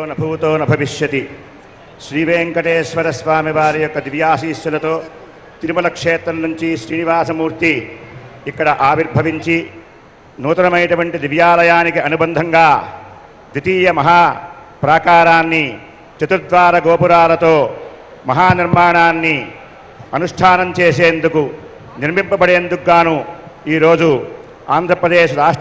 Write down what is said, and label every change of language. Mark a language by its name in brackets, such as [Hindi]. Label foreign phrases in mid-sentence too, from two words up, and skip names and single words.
[Sanskrit] न भूतो न भविष्यति [Telugu] श्री वेंकटेश्वर स्वामी वाరి యొక్క దివ్యాశీస్సులతో తిరుమల క్షేత్రం నుంచి శ్రీనివాసమూర్తి ఇక్కడ ఆవిర్భవించి నూతనమైనటువంటి దివ్యాలయానికి అనుబంధంగా ద్వితీయ మహా ప్రాకారాన్ని చతుర్ద్వార గోపురాలతో మహానిర్మాణాన్ని అనుష్ఠానం చేసేందుకు నిర్మింపబడేందుకు గాను ఈరోజు ఆంధ్రప్రదేశ్ రాష్ట్ర